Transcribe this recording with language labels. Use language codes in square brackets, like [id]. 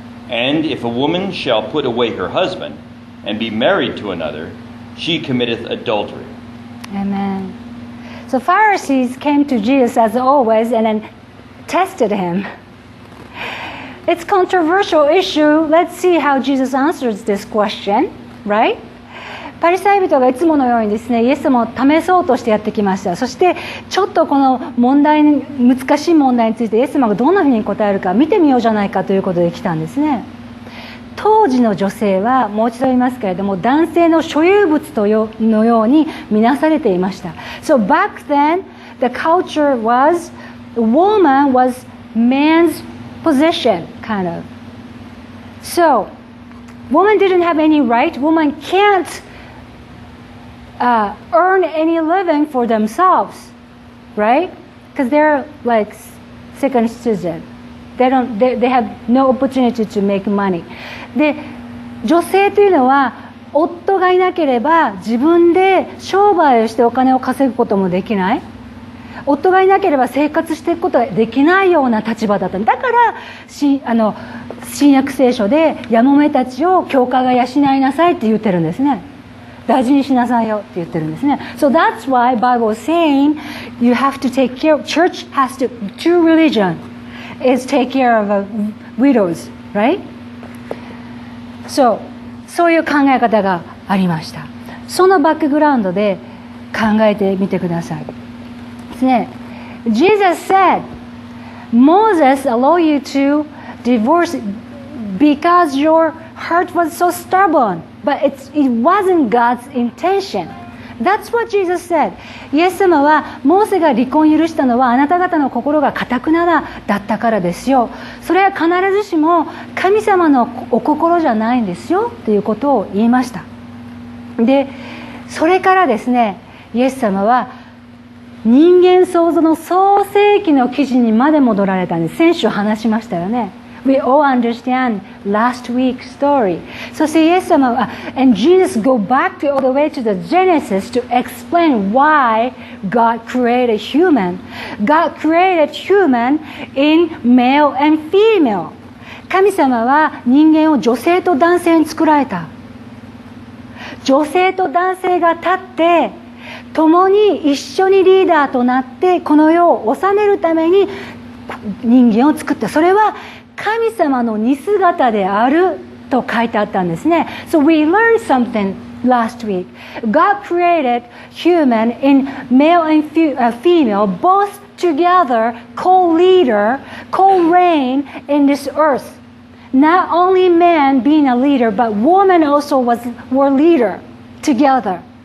[en] And if a woman shall put away her husband and be married to another, she committeth adultery. Amen. So Pharisees came to Jesus as always and then tested him. It's a controversial issue. Let's see how Jesus answers this question, right? [ja] パリサイ人がいつものようにですね、イエス様を試そうとしてやってきました。そしてちょっとこの難しい問題についてイエス様がどんなふうに答えるか見てみようじゃないかということで来たんですね。当時の女性はもう一度言いますけれども、男性の所有物のように見なされていました。 [en] So back then, the culture was, the woman was man's possession, kind of. So, woman didn't have any right. Woman can't earn any living for themselves, right? Because they're like second citizen. They have no opportunity to make money. [ja] で、女性というのは夫がいなければ自分で商売をしてお金を稼ぐこともできない。夫がいなければ生活していくことができないような立場だった。だから新約聖書でやもめたちを教会が養いなさいって言ってるんですね。大事にしなさいよって言ってるんですね。 [en] So that's why Bible is saying you have to take care. Church has to. True religion is take care of widows, right? [ja] So そういう考え方がありました。そのバックグラウンドで考えてみてください。ですね。 [en] Jesus said, Moses allowed you to divorce because your heart was so stubborn, but it wasn't God's intention. That's what Jesus said. [ja] イエス様はモーセが離婚を許したのはあなた方の心が堅くなだったからですよ。それは必ずしも神様のお心じゃないんですよということを言いました。で、それからですね、イエス様は人間創造の創世記の記事にまで戻られたんです。先週話しましたよね。 [en] We all understand last week's story. [ja] そしてイエス様は [en] and Jesus go back all the way to the Genesis to explain why God created human. God created human in male and female. [ja] 神様は人間を女性と男性に作られた。女性と男性が立って共に一緒にリーダーとなってこの世を治めるために人間を作った。それは神様の似姿であると書いてあったんですね。 [en] So we learned something last week. God created human in male and female, both together, co-leader, co-reign in this earth. Not only man being a leader, but woman also were leader together.